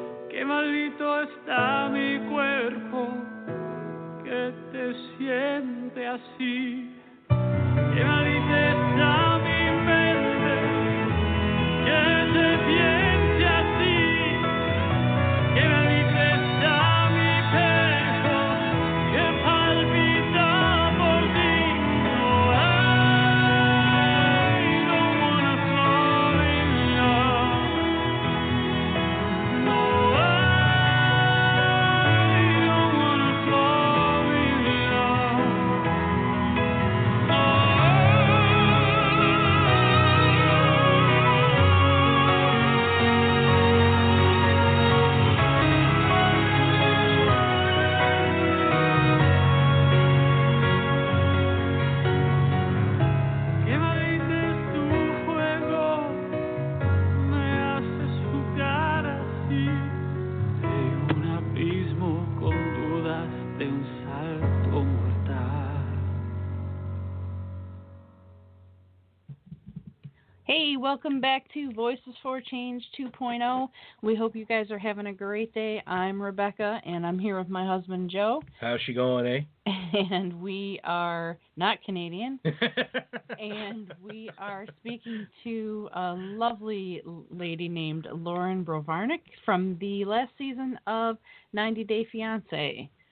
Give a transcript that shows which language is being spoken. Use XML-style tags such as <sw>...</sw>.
<es>Qué maldito está mi cuerpo, que te siente así. Qué maldita está mi mente, que te piense así. Qué maldita está mi pecho, que palpita por ti.</es> <en>No, I don't wanna fall in love. No, I don't wanna fall in love.</en> <es>Qué maldito es tu juego, me haces jugar así. De un abismo con dudas de un salto mortal.</es> <en>Hey, welcome back to Voices for Change 2.0. We hope you guys are having a great day. I'm Rebecca, and I'm here with my husband, Joe. How's she going, eh? And we are not Canadian. And we are speaking to a lovely lady named Loren Brovarnik from the last season of 90 Day Fiance.</en>